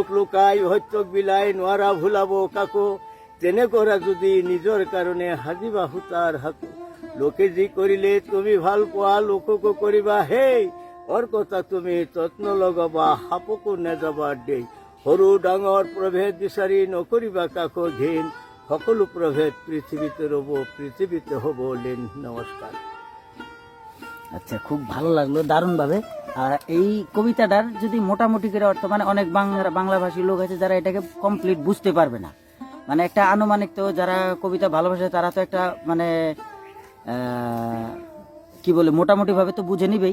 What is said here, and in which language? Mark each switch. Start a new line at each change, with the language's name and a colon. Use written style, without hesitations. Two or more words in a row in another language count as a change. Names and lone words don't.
Assamese: লুকাই সত্যক বিলাই নোৱাৰা ভুলাব কাকো, তেনে কৰা যদি নিজৰ কাৰণে সাজিবা সূতাৰ সাকো, লোকে যি কৰিলে তুমি ভাল পোৱা লোককো কৰিবা হেই, অৰ কথা তুমি যত্ন লগাবা সাপকো নেযাবা দেই, সৰু ডাঙৰ প্ৰভেদ বিচাৰি নকৰিবা কাকো ঘিন, সকলো প্ৰভেদ পৃথিৱীতে ৰ'ব পৃথিৱীতে হ'ব লীন। নমস্কাৰ।
Bangla: আচ্ছা, খুব ভালো লাগলো, দারুণ ভাবে। আর এই কবিতাটার যদি মোটামুটি করে অর্থ, মানে অনেক বাংলাভাষী লোক আছে যারা এটাকে কমপ্লিট বুঝতে পারবে না, মানে একটা আনুমানিক, তো যারা কবিতা ভালোবাসে তারা তো একটা মানে কি বলে মোটামুটি ভাবে তো বুঝে নিবেই।